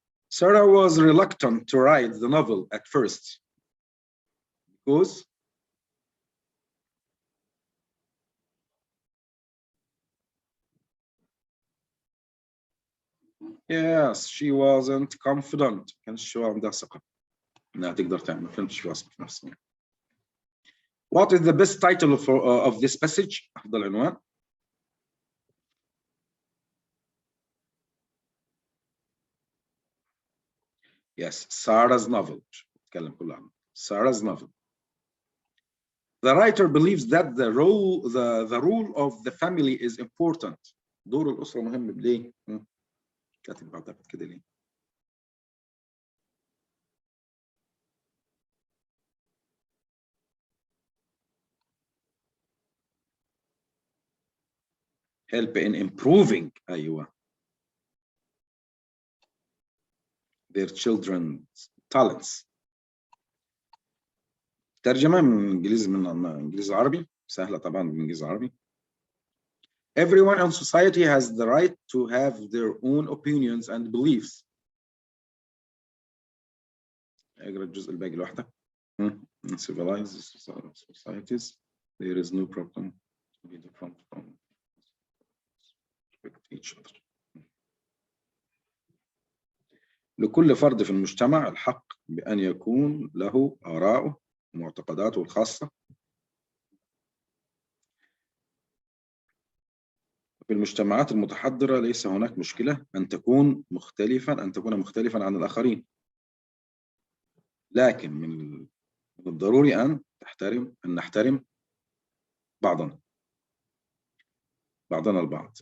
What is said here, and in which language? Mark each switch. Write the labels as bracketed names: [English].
[English] Sarah was reluctant to write the novel at first because yes, she wasn't confident. [Arabic] كانش عندها ثقة إنها تقدر تعمل. كانش واثقة في نفسها. [English] What is the best title of this passage? [Arabic] أفضل عنوان. [English] Yes, Sarah's novel. [Arabic] نتكلم كله عنه. [English] Sarah's novel. The writer believes that the rule of the family is important. [Arabic] دور الأسرة مهم. ليه؟ كاتب بعتقد كده ليه؟ [English] help in improving [Arabic] أيوة [English] their children's talents. [Arabic] ترجمة من إنجليزي من إنجليزي عربي سهلة طبعا بالإنجليزي العربي. [English] Everyone in society has the right to have their own opinions and beliefs. [Arabic] اقرا الجزء الباقي لوحدك. [English] In civilized societies there is no problem to be different from respect each other. [Arabic] لكل فرد في المجتمع الحق بأن يكون له آراءه ومعتقداته الخاصة. في المجتمعات المتحضرة ليس هناك مشكلة أن تكون مختلفا عن الآخرين، لكن من الضروري أن نحترم بعضنا البعض.